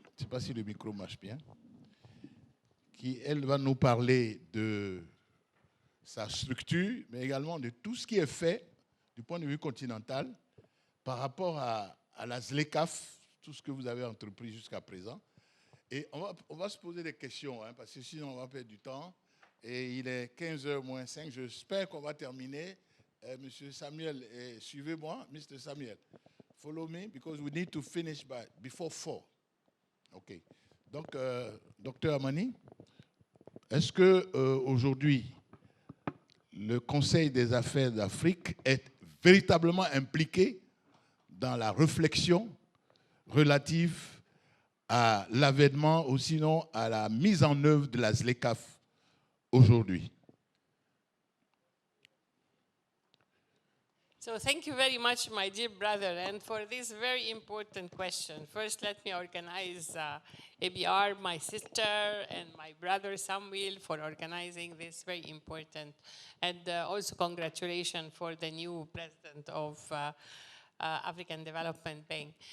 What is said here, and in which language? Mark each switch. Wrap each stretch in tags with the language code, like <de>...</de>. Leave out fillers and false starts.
<fr>ne sais pas si le micro marche bien, qui, elle, va nous parler de sa structure, mais également de tout ce qui est fait du point de vue continental par rapport à la ZLECAf, tout ce que vous avez entrepris jusqu'à présent. Et on va se poser des questions, hein, parce que sinon on va perdre du temps. Et il est 15h moins 5, j'espère qu'on va terminer. Monsieur Samuel, suivez-moi, Mr. Samuel.</fr> <en>Follow me, because we need to finish before 4. OK.</en> <fr>Donc, docteur Amani, est-ce que aujourd'hui, le Conseil des affaires d'Afrique est véritablement impliqué dans la réflexion relative à l'avènement ou sinon à la mise en œuvre de la ZLECAf aujourd'hui?</fr> <en>So thank you very much, my dear brother, and for this very important question. First, let me organize ABR, my sister, and my brother Samuel for organizing this very important. And also congratulations for the new president of African Development Bank.</en>